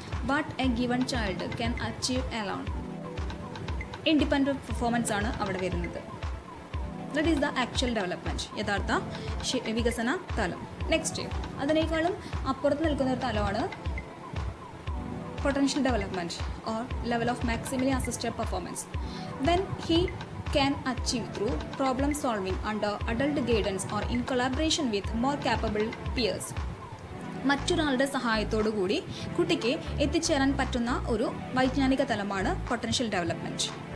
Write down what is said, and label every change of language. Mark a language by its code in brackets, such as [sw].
[en] What a given child can achieve alone. Independent performance [ml] ആണ് അവിടെ വരുന്നത്. [en] that is the actual development, [ml] യഥാർത്ഥ വികസന തലം. [en] next, [ml] അതിനേക്കാളും അപ്പുറത്ത് നിൽക്കുന്ന ഒരു തലമാണ് [en] Potential development or level of maximally assisted performance. When he can achieve through problem solving under adult guidance or in collaboration with more capable peers. [ml] മറ്റൊരാളുടെ സഹായത്തോടു കൂടി കുട്ടിക്ക് എത്തിച്ചേരാൻ പറ്റുന്ന ഒരു വൈജ്ഞാനിക തലമാണ് പൊട്ടൻഷ്യൽ ഡെവലപ്മെൻറ്റ്.